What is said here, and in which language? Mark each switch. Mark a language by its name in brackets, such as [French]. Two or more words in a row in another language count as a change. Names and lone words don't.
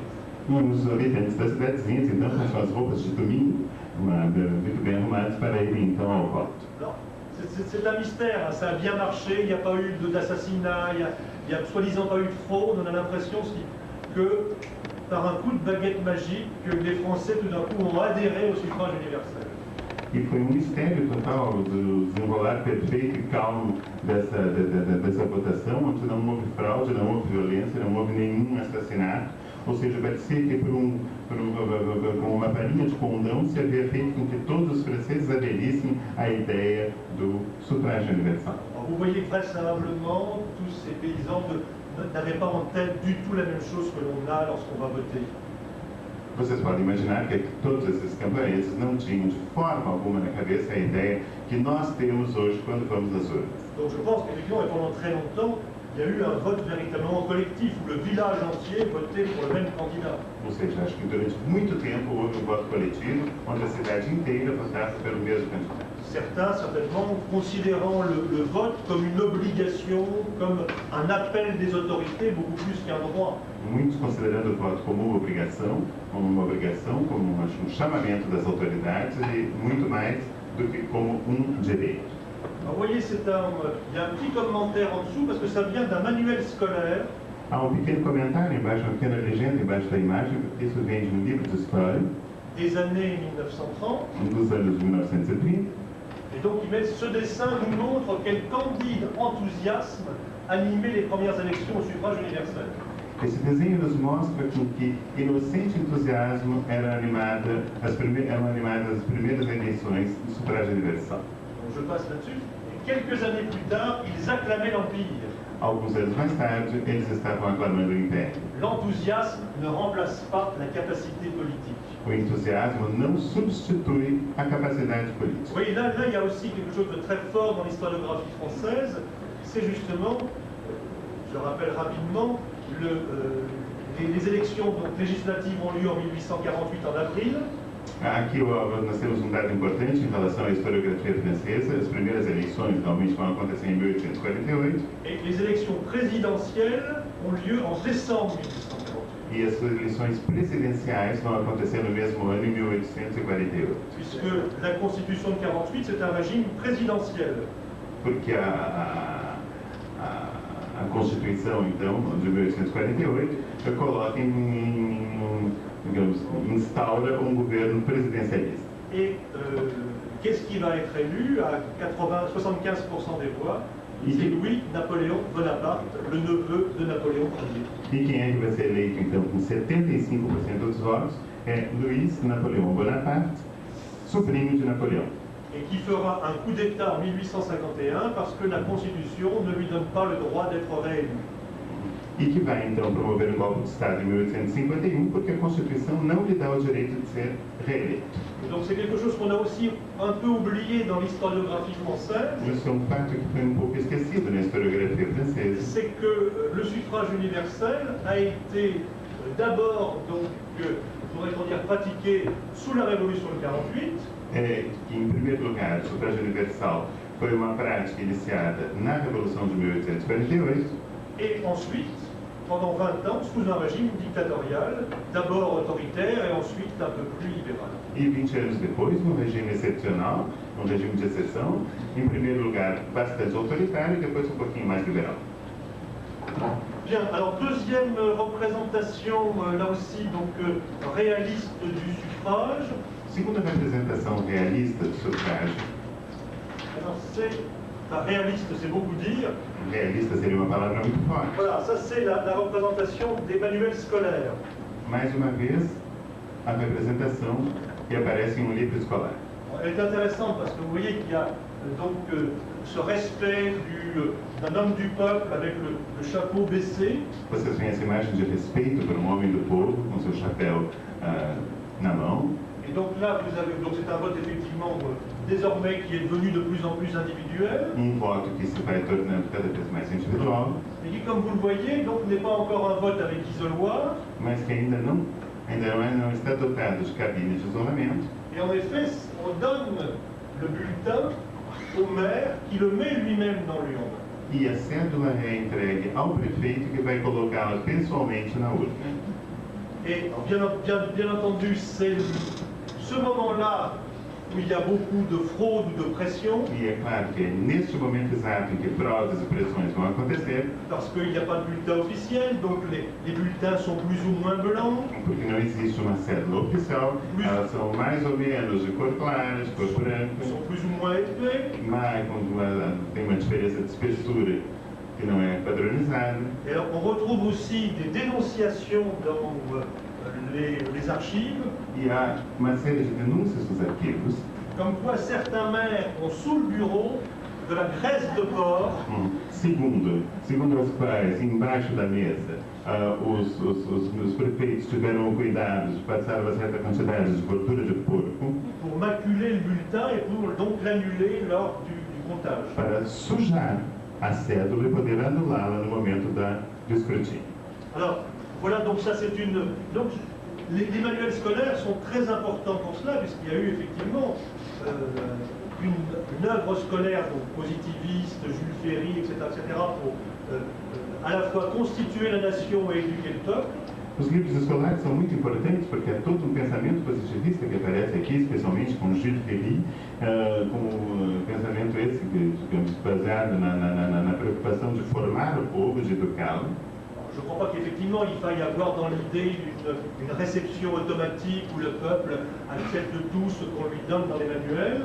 [Portuguese] e os habitantes das cidadezinhas então com suas roupas de domingo, muito bem arrumados para irem então ao voto. [French] Alors, c'est un mystère, hein, ça a bien marché, il n'y a pas eu d'assassinat, il n'y a soi-disant pas eu de fraude, on a l'impression que par un coup de baguette magique, que les Français tout d'un coup ont adhéré au suffrage universel. [Portuguese] E foi mistério total do desenrolar perfeito e calmo dessa votação, onde não houve fraude, não houve violência, não houve nenhum assassinato. Ou seja, parecia que com uma varinha de condão se havia feito com que todos os franceses aderissem à ideia do sufragio universal. [French] Alors, vous voyez que vraisemblablement, tous ces paysans n'avaient pas en tête du tout la même chose que l'on a lorsqu'on va voter. [Portuguese] Vocês podem imaginar que todos esses camponeses não tinham de forma alguma na cabeça a ideia que nós temos hoje quando vamos às urnas. [French] Donc je pense qu'effectivement, et pendant très longtemps, il y a eu un vote véritablement collectif, où le village entier votait pour le même candidat. [Portuguese] Ou seja, acho que durante muito tempo houve um voto coletivo, onde a cidade inteira votava pelo mesmo candidato. [French] Certains, certainement, considérant le vote comme une obligation, comme un appel des autorités, beaucoup plus qu'un droit. [Portuguese] Muitos considerando o voto como uma obrigação, como um chamamento das autoridades e muito mais do que como um direito. [French] Alors, vous voyez, il y a un petit commentaire en dessous, parce que ça vient d'un manuel scolaire. [Portuguese] Há um pequeno comentário embaixo, uma pequena legenda embaixo da imagem, porque isso vem de um livro de história [French] Des années 1930. [Portuguese] dos anos 1930. [French] Et donc, ce dessin nous montre quel candide enthousiasme animait les premières élections au suffrage universel. [Portuguese] Esse desenho nos mostra com que inocente entusiasmo eram animadas as primeiras eleições do sufrágio universal. [French] Donc, je passe là-dessus. Et quelques années plus tard, ils acclamaient l'Empire. [Portuguese] Alguns anos mais tarde, eles estavam aclamando o Império. [French] L'enthousiasme ne remplace pas la capacité politique. [Portuguese] O entusiasmo não substitui a capacidade política. [French] Oui, là, il y a aussi quelque chose de très fort dans l'historiographie française. C'est justement, je rappelle rapidement, les élections donc, législatives ont lieu en 1848 en avril. [Portuguese] Aqui nós temos um dado importante em relação à historiografia francesa. As primeiras eleições normalmente vão acontecer em 1848. [French] Et les élections présidentielles ont lieu en décembre 1848. [Portuguese] E as eleições presidenciais vão acontecer no mesmo ano, em 1848. [French] Puisque la Constitution de 48, c'est un régime présidentiel. [Portuguese] Porque a Constituição, então, de 1848, coloca digamos, instaura um governo presidencialista. [French] Et qu'est-ce qui va être élu à 75% des voix? C'est Louis-Napoléon Bonaparte, le neveu de Napoléon Ier. [Portuguese] E quem é que vai ser eleito, então, com 75% dos votos? É Luiz Napoleão Bonaparte, sobrinho de Napoleão. [French] Et qui fera un coup d'État en 1851 parce que la Constitution ne lui donne pas le droit d'être réélu. [Portuguese] E que vai, então, promover um golpe de Estado em 1851, porque a Constituição não lhe dá o direito de ser reeleito. [French] Donc c'est quelque chose qu'on a aussi un peu oublié dans l'historiographie française. [Portuguese] Isso é um fato que foi um pouco esquecido na historiografia francesa. [French] C'est que le suffrage universel a été d'abord, donc, pourrait-on dire, pratiqué sous la Révolution de 48. [Portuguese] Em primeiro lugar, o sufrágio universal foi uma prática iniciada na Revolução de 1848. [French] Et ensuite, pendant 20 ans, sous un régime dictatorial, d'abord autoritaire et ensuite un peu plus libéral. [Portuguese] E 20 anos depois, num regime excepcional, um regime de exceção, em primeiro lugar bastante autoritário e depois um pouquinho mais liberal. [French] Bien, alors deuxième représentation, là aussi, donc réaliste du suffrage. [Portuguese] Segunda representação realista do sufrágio. [French] Alors c'est Enfin, réaliste, c'est beaucoup dire. [Portuguese] Realista seria uma palavra muito forte. [French] Voilà, ça c'est la représentation des manuels scolaires. [Portuguese] Mais uma vez, a representação que aparece em um livro escolar. [French] Elle est intéressante parce que vous voyez qu'il y a donc ce respect d'un homme du peuple avec le chapeau baissé. [Portuguese] Vocês veem essa imagem de respeito por um homem do povo com seu chapéu na mão. [French] Et donc là, vous avez, donc c'est un vote effectivement désormais qui est devenu de plus en plus individuel. [Portuguese] Voto que se vai tornando cada vez mais individual. [French] Et qui, comme vous le voyez, donc n'est pas encore un vote avec isoloir. [Portuguese] Mas que ainda não está dotado de cabine de isolamento. [French] Et en effet, on donne le bulletin au maire qui le met lui-même dans l'urne. [Portuguese] E a cédula é entregue ao prefeito que vai colocá-la pessoalmente na urna. [French] Et bien entendu, c'est ce moment-là où il y a beaucoup de fraude ou de pression. [Portuguese] E é claro que é neste momento exato em que fraudes e pressões vão acontecer. [French] Parce qu'il n'y a pas de bulletin officiel, donc les bulletins sont plus ou moins blancs. [Portuguese] Porque não existe uma cédula oficial, elas são mais ou menos de cor clara, de cor branca. [French] Sont plus ou moins épais. [Portuguese] Mas tem uma diferença de espessura que não é padronizada. [French] Et alors, on retrouve aussi des dénonciations dans les archives. [Portuguese] E há uma série de denúncias nos arquivos. [French] Comme quoi certains maires ont sous le bureau de la graisse de porc. [Portuguese] Segundo as quais, embaixo da mesa, os prefeitos tiveram o cuidado de passar uma certa quantidade de gordura de porco. [French] Pour maculer le bulletin et pour donc l'annuler lors du comptage. [Portuguese] Para sujar a cédula e poder anulá-la no momento do escrutínio. [French] Alors, voilà, donc ça c'est une... Donc, les manuels scolaires sont très importants pour cela, puisqu'il y a eu effectivement une œuvre scolaire donc, positiviste, Jules Ferry, etc., pour à la fois constituer la nation et éduquer le peuple. [Portuguese] Os livros escolares são muito importantes porque é todo um pensamento positivista que aparece aqui, especialmente com Jules Ferry, com um pensamento esse, digamos, baseado na preocupação de formar o povo, de educá-lo. [French] Je ne crois pas qu'effectivement il faille avoir dans l'idée une réception automatique où le peuple accepte tout ce qu'on lui donne dans les manuels.